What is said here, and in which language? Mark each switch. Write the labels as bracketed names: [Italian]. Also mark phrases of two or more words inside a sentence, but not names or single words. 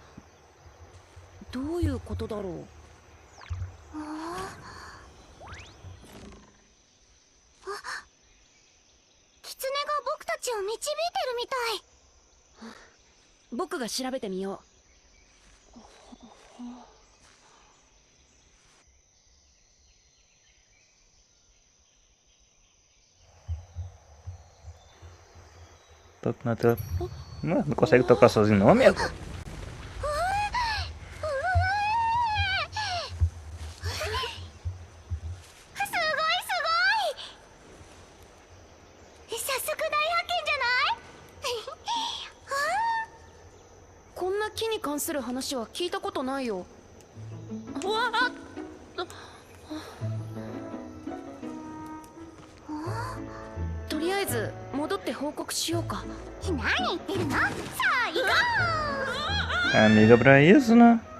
[Japanese] どういうことだろう？キツネが僕たちを導いてるみたい。僕が調べてみよ [Portuguese] Toca na tela. Não consegue tocar sozinho não, amigo? [Japanese] こんな木に関する話は聞いたことないよ。うわあ、とりあえず戻って報告しようか。何言ってるの？さあ行こう。 [Portuguese] Amiga, pra isso, né?